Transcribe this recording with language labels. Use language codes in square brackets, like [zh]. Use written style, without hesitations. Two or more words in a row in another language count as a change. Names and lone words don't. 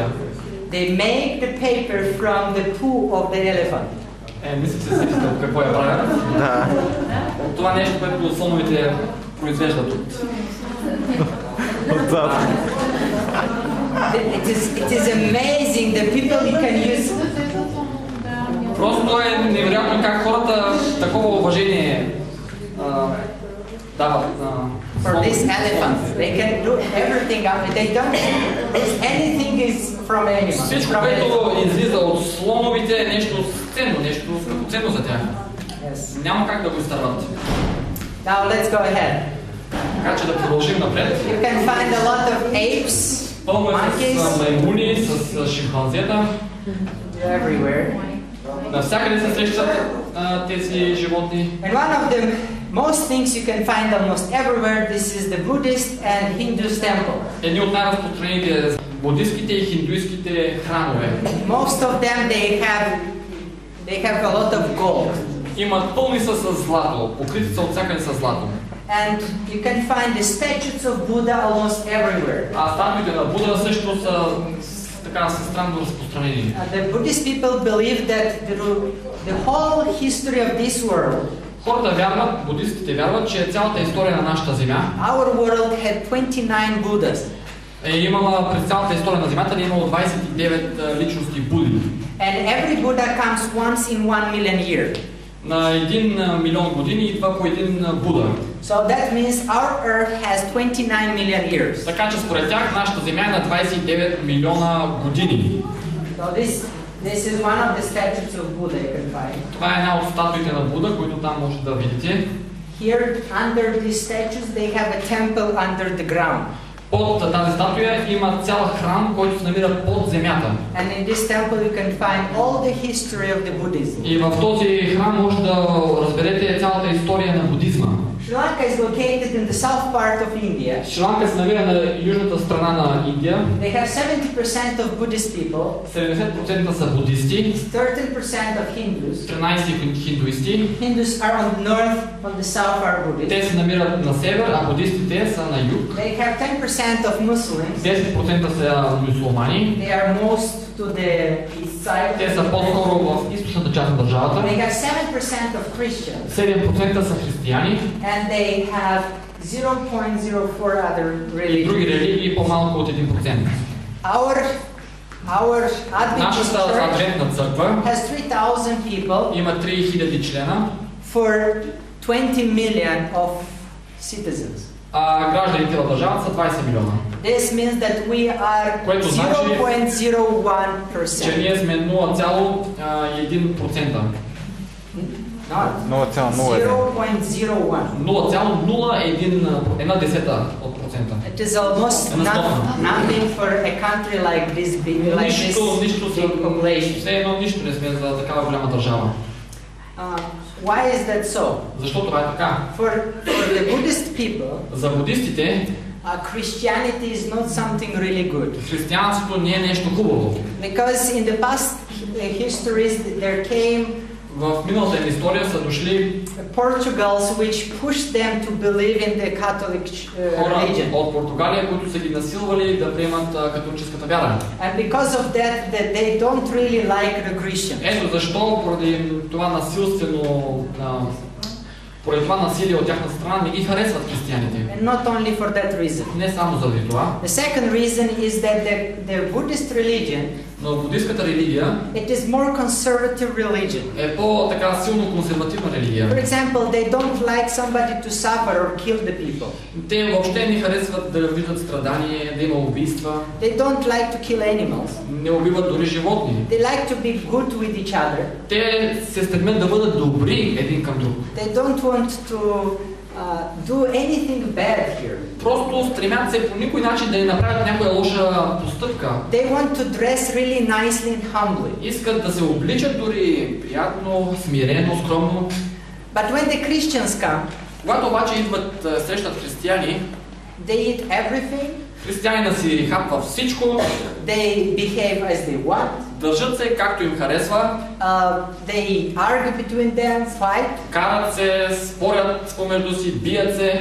[en] They make the paper from the poo of the elephant. [bg] Мисля, че се сетите от какво я правят. Да. От това нещо, което слоновете произвеждат отзад. [en] It is amazing the people can use. [bg] Просто е невероятно как хората такова уважение дават на [en] for these elephants. They can do everything. They don't. Anything is from animals. [bg] Всичко, което излиза от слоновите е нещо ценно, нещо ценно за тях. [en] Yes. [bg] Няма как да го изтърват. [en] Now let's go ahead. [bg] Така че да продължим напред. [en] You can find a lot of apes, [bg] Пълно е [en] monkeys, [bg] с маймуни, с шимпанзета. [en] everywhere. [bg] Навсякъде се срещат тези животни. [en] And one of the most things you can find almost everywhere, this is the Buddhist and Hindu temple. [bg] Едни от най-разпространените буддистските и хиндуистските храмове. [en] Most of them they have a lot of gold. [bg] Имат пълни са с злато, покрити са от всякъде с злато. [en] And you can find the statues of Buddha almost everywhere. [bg] А статуите на Буда също са така странно разпространени. [en] The Buddhist people believe that the whole history of this world, [bg] Хората вярват, буддистите вярват, че цялата история на нашата земя, [en] our world had 29 Buddhas. [bg] Имала през цялата история на земята, имало 29 личности Буди. [en] And every Buddha comes once in 1 million years. [bg] На 1 милион години идва по един Буда. [en] So that means our earth has 29 million years. [bg] Така че според тях нашата земя е на 29 милиона години. [en] So this is one of the statues of Buddha you can find. [bg] Това е една от статуите на Буда, които там може да видите. [en] Here under these statues they have a temple under the ground. [bg] Под тази статуя има цял храм, който се намира под земята. [en] And in this temple you can find all the history of the Buddhism. [bg] И в този храм може да разберете цялата история на будизма. [en] Sri Lanka is located in the south part of India. [bg] Шри Ланка се намира на южната страна на Индия. [en] They have 70% of Buddhist people. [bg] 70% са будисти. [en] 13% of Hindus. [bg] 13 хиндуисти. [en] Hindus are on the north, on the south are Buddhist. [bg] Те се намират на север, а будистите са на юг. [en] They have 10% of Muslims. [bg] 10% са мюсюлмани. [en] They are most to the east side. [bg] Те са по-скоро в източната част на държавата. [en] They have 7% of Christians. [bg] 7% са християни. [en] And they have 0.04 other [bg] И други [en] religions. [bg] религии по-малко от 1%. [en] Our Adventist [bg] Нашата [en] church [bg] адвентна църква [en] has 3,000 people [bg] има 3000 члена, [en] for 20 million of citizens. [bg] а гражданите в държавата са 20 милиона. [en] This means that we are [bg] Което значи, [en] 0.01%. [bg] че ние сме 0,1%. [en] Not 0.01. [bg] 0,01%. [en] It is almost nothing for a country like this big, like this big population. [bg] Все едно нищо не сме за такава голяма държава. [en] Why is that so? [bg] Защо това е така? [en] For the Buddhist people, [bg] За будистите [en] Christianity is not something really good. [bg] християнството не е нещо хубаво. [en] Because in the past histories there came [bg] В миналата им история са дошли [en] Portugals which pushed them to believe in the Catholic [bg] хора [en] religion. [bg] от Португалия, които са ги насилвали да приемат католическата вяра. [en] And because of that they don't really like the Christians. [bg] Ето защо поради това насилие от тяхна страна не ги харесват християните. [en] And not only for that reason. [bg] Не само заради това. [en] The second reason is that the Buddhist religion, [bg] Но буддистската религия [en] it is more conservative religion. [bg] е по-така силно консервативна религия. [en] For example, they don't like somebody to suffer or kill the people. [bg] Те въобще не харесват да видят страдание, да има убийства. [en] They don't like to kill animals. [bg] Не убиват дори животни. [en] They like to be good with each other. [bg] Те се стремят да бъдат добри един към друг. [en] They don't want to do anything bad here. [bg] Просто стремят се по никой начин да не направят някоя лоша постъпка. [en] They want to dress really nicely and humbly. [bg] Искат да се обличат дори приятно, смирено, скромно. [en] But when the Christians come, [bg] Когато обаче идват срещат християни, [en] they eat everything. [bg] християнина си хапва всичко, [en] They behave as they want. [bg] държат се както им харесва, [en] They argue between them, fight. [bg] карат се, спорят помежду си, бият се.